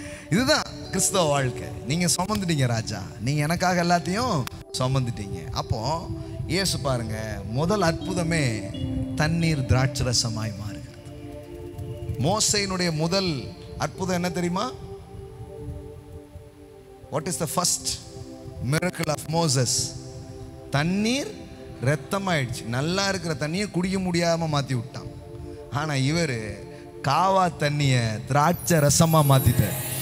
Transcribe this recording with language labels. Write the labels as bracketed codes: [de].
[ta] இதுதான் கிறிஸ்தவ வாழ்க்கை. நீங்க சுமந்துட்டீங்க ராஜா, நீங்க எனக்காக எல்லாத்தையும் சுமந்துட்டீங்க. அப்போ இயேசு பாருங்க, முதல் அற்புதமே தண்ணீர் திராட்சரசமாய் மாறுகிறது. மோசேயினுடைய முதல் அற்புதம் என்ன தெரியுமா? [en] What is the first miracle of Moses? [ta] தண்ணீர் ரத்தமாயிடுச்சு. நல்லா இருக்கிற தண்ணியை குடிக்க முடியாம மாத்தி விட்டான். ஆனா இவர் காவா தண்ணிய திராட்சை ரசமா மாத்திட்டார்.